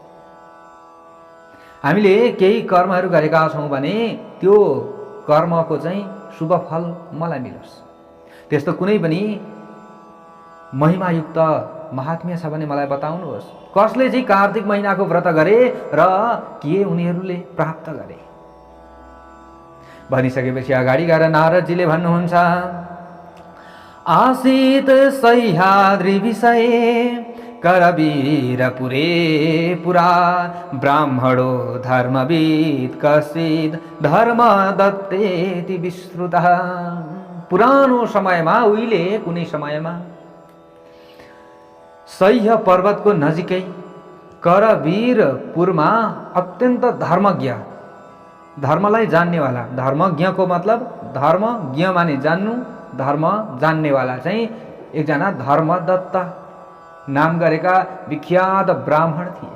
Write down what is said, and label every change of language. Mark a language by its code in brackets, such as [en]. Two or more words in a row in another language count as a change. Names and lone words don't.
[ne] हामीले केही कर्महरू गरेका छौँ भने त्यो कर्मको चाहिँ शुभ फल मलाई मिलोस्। त्यस्तो कुनै पनि महिमायुक्त महात्म्य छ भने मलाई बताउनुहोस्। कसले चाहिँ कार्तिक महिनाको व्रत गरे र के उनीहरूले प्राप्त गरे भनिसकेपछि अगाडि गएर नारदजीले भन्नुहुन्छ, [sa] आसीत सह्याद्रि विषय करवीरपुरे पुरा ब्राह्मणो धर्मविद कश्चित् धर्मदत्तेति विश्रुतः। [ne] पुरानो समयमा, उहिले कुनै समयमा सह्य पर्वतको नजिकै करवीरपुरमा अत्यन्त धर्मज्ञ, धर्मलाई जान्नेवाला, धर्मज्ञको मतलब धर्मज्ञ माने जान्नु, धर्म जान्नेवाला चाहिँ एकजना धर्मदत्त नाम गरेका विख्यात ब्राह्मण थिए।